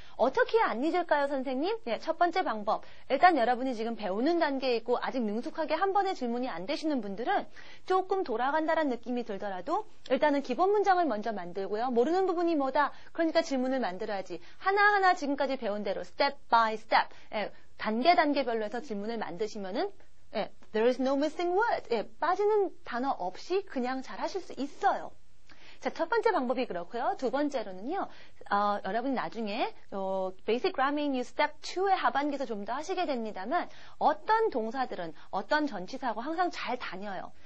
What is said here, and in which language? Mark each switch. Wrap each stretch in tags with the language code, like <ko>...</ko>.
<ko>어떻게 안 잊을까요, 선생님? 네, 첫 번째 방법. 일단 여러분이 지금 배우는 단계에 있고 아직 능숙하게 한 번에 질문이 안 되시는 분들은 조금 돌아간다는 느낌이 들더라도 일단은 기본 문장을 먼저 만들고요. 모르는 부분이 뭐다? 그러니까 질문을 만들어야지. 하나하나 지금까지 배운 대로</ko> <en>step by step.</en> <ko>단계별로 해서 질문을 만드시면은</ko> <en>there is no missing word.</en> <ko>빠지는 단어 없이 그냥 잘 하실 수 있어요. 자, 첫 번째 방법이 그렇고요. 두 번째로는요. 여러분이 나중에 Basic Grammar in Use Step 2의 하반기에서 좀 더 하시게 됩니다만 어떤 동사들은 어떤 전치사하고 항상 잘 다녀요.</ko>